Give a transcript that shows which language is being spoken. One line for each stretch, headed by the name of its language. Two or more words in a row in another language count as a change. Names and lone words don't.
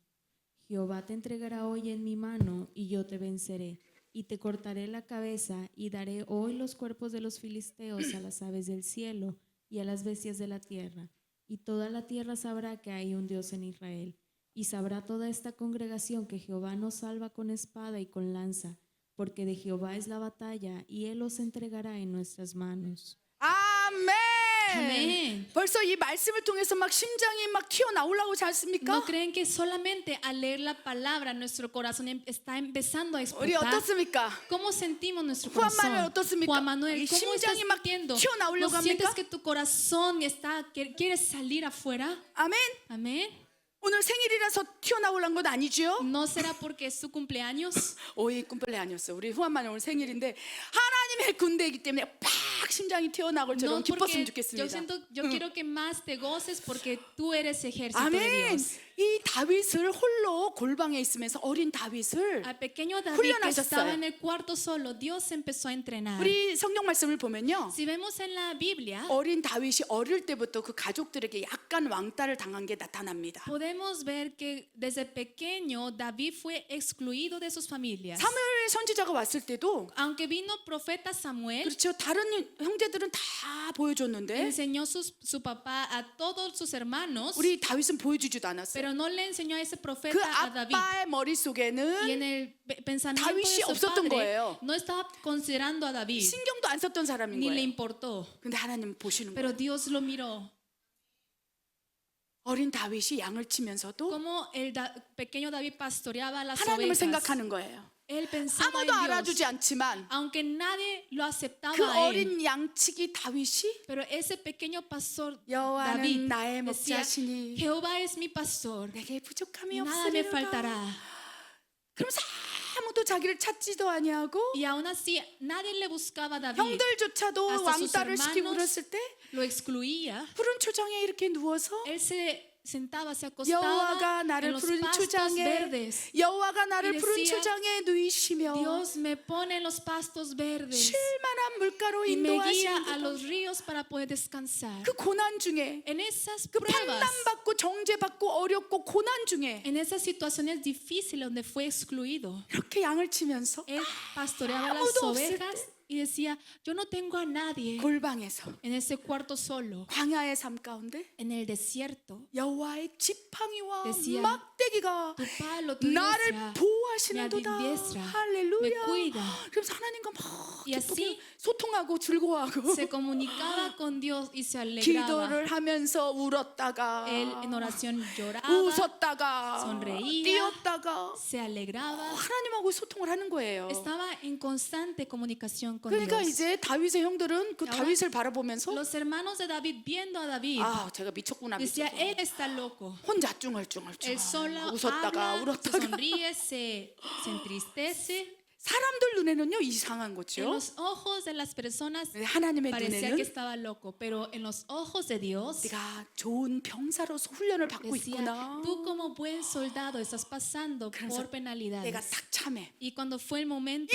Spanish: Jehová te entregará hoy en mi mano, y yo te venceré, y te cortaré la cabeza, y daré hoy los cuerpos de los filisteos a las aves del cielo y a las bestias de la tierra, y toda la tierra sabrá que hay un Dios en Israel. Y sabrá toda esta congregación que Jehová nos salva con espada y con lanza, porque de Jehová es la batalla, y Él los entregará en nuestras manos.
Korean: 아멘. 아멘. 벌써 이 말씀을 통해서 막 심장이 막 튀어나오려고 하지 않습니까?
Spanish: ¿No creen que solamente al leer la palabra nuestro corazón está empezando a
Korean: 우리
Spanish: explotar?
Korean: 어떻습니까?
Spanish: ¿Cómo sentimos nuestro Juan corazón?
Korean: Manuel, 어떻습니까?
Spanish: Juan Manuel,
Korean: 이
Spanish: ¿cómo estás
Korean: 심장이 막
Spanish: sintiendo?
Korean: 튀어나오려고
Spanish: ¿No sientes
Korean: 합니까?
Spanish: que tu corazón quiere salir afuera?
Korean: 아멘.
Spanish: Amén.
Korean: 오늘 생일이라서 튀어나오려는 건 아니죠?
Spanish: ¿No será porque es su cumpleaños?
Korean: 오이 꿈플레 아니었어. 우리 후한만이 오늘 생일인데 하나님의 군대이기 때문에 팍 심장이 튀어나올
Spanish: No,
Korean: 처럼 기뻤으면
Spanish: porque
Korean: 좋겠습니다.
Spanish: yo quiero que más te goces porque tú eres ejército de
Korean: 아멘.
Spanish: Dios.
Korean: 이 다윗을 홀로 골방에 있으면서 어린 다윗을
Spanish: Al pequeño David que
Korean: 훈련하셨어요.
Spanish: estaba en el cuarto solo, Dios empezó a entrenar.
Korean: 우리 성경 말씀을 보면요.
Spanish: Si vemos en la Biblia,
Korean: 어린 다윗이 어릴 때부터 그 가족들에게 약간 왕따를 당한 게 나타납니다.
Spanish: podemos ver que desde pequeño David fue excluido de sus familias.
Korean: 사무엘 선지자가 왔을 때도
Spanish: Aunque vino profeta Samuel,
Korean: 그렇죠. 다른 형제들은 다 보여줬는데
Spanish: enseñó su papá a todos sus hermanos,
Korean: 우리 다윗은 보여주지도 않았어요.
Spanish: pero no le enseñó a ese
Korean: 그
Spanish: profeta a David.
Korean: 아빠의
Spanish: Y en
Korean: 머릿속에는
Spanish: el pensamiento
Korean: 다윗이
Spanish: de su
Korean: 없었던
Spanish: padre,
Korean: 거예요.
Spanish: no estaba considerando a David,
Korean: 신경도 안 썼던 사람인
Spanish: ni le
Korean: 거예요.
Spanish: importó.
Korean: 근데 하나님 보시는
Spanish: Pero
Korean: 거예요.
Spanish: Dios lo miró.
Korean: 어린 다윗이 양을 치면서도
Spanish: Como el pequeño David pastoreaba las
Korean: 하나님을
Spanish: ovejas.
Korean: 생각하는 거예요.
Spanish: Él pensaba
Korean: 아무도
Spanish: en Dios.
Korean: 알아주지 않지만
Spanish: Aunque nadie lo aceptaba
Korean: 그
Spanish: a él,
Korean: 어린 양치기 다윗이
Spanish: pero ese pequeño pastor
Korean: 여호와는
Spanish: David
Korean: 나의
Spanish: decía,
Korean: 목자시니
Spanish: Jehová es mi pastor,
Korean: 내게 부족함이
Spanish: nada me
Korean: 없으리로다.
Spanish: faltará.
Korean: 그러면서 아무도 자기를 찾지도 아니하고
Spanish: Y aún así nadie le buscaba a David,
Korean: 형들조차도
Spanish: hasta sus
Korean: 왕따를 시키고
Spanish: hermanos
Korean: 그랬을 때
Spanish: lo excluía.
Korean: 푸른 초장에 이렇게 누워서
Spanish: Él se sentaba, se acostaba
Korean: 여호와가
Spanish: en
Korean: 나를
Spanish: los
Korean: 푸른
Spanish: pastos
Korean: 초장에
Spanish: verdes.
Korean: 여호와가 나를
Spanish: Y
Korean: 푸른
Spanish: decía,
Korean: 초장에 누이시며
Spanish: Dios me pone en los pastos verdes
Korean: 쉴만한 물가로
Spanish: y me guía a
Korean: 인도하시는
Spanish: los ríos para poder descansar.
Korean: 그 고난 중에
Spanish: En esas
Korean: 그
Spanish: pruebas,
Korean: 판단받고 정죄받고 어렵고 고난 중에
Spanish: en esas situaciones difíciles donde fue excluido,
Korean: 이렇게 양을 치면서
Spanish: él pastoreaba las
Korean: 아무도 없을
Spanish: ovejas y decía, yo no tengo a nadie
Korean: 골방에서
Spanish: en ese cuarto solo,
Korean: 광야의 삶 가운데
Spanish: en el desierto.
Korean: 여호와의 지팡이와
Spanish: Decía,
Korean: 막대기가
Spanish: Tu palo, tu
Korean: 나를
Spanish: iglesia,
Korean: 인도하시는도다.
Spanish: adiestra, me
Korean: 할렐루야.
Spanish: cuida.
Korean: 그래서 하나님과 막
Spanish: Y
Korean: 기쁘게
Spanish: así
Korean: 소통하고 즐거워하고
Spanish: se comunicaba con Dios y se alegraba.
Korean: 기도를 하면서 울었다가
Spanish: Él en oración lloraba,
Korean: 웃었다가
Spanish: sonreía,
Korean: 뛰었다가
Spanish: se alegraba.
Korean: 하나님하고 소통을 하는 거예요.
Spanish: Estaba en constante comunicación con
Korean: 그러니까
Spanish: Dios.
Korean: 이제 다윗의 형들은 그
Spanish: ahora
Korean: 다윗을 바라보면서
Spanish: Los hermanos de David viendo a David
Korean: 아, 제가 미쳤구나.
Spanish: decía,
Korean: 미쳤구나.
Spanish: él está loco.
Korean: 혼자 쭝얼쭝얼
Spanish: Él solo
Korean: 웃었다가
Spanish: habla, se
Korean: 울었다가
Spanish: sonríe, se entristece.
Korean: 사람들 눈에는요 이상한
Spanish: En
Korean: 거죠.
Spanish: los ojos de las personas
Korean: 하나님의
Spanish: parecía
Korean: 눈에는
Spanish: que estaba loco, pero en los ojos de Dios
Korean: 네가 좋은 병사로서 훈련을 받고
Spanish: decía,
Korean: 있구나.
Spanish: tú como buen soldado estás pasando
Korean: 그래서
Spanish: por
Korean: 내가
Spanish: penalidades.
Korean: 딱 참해.
Spanish: Y cuando fue el momento,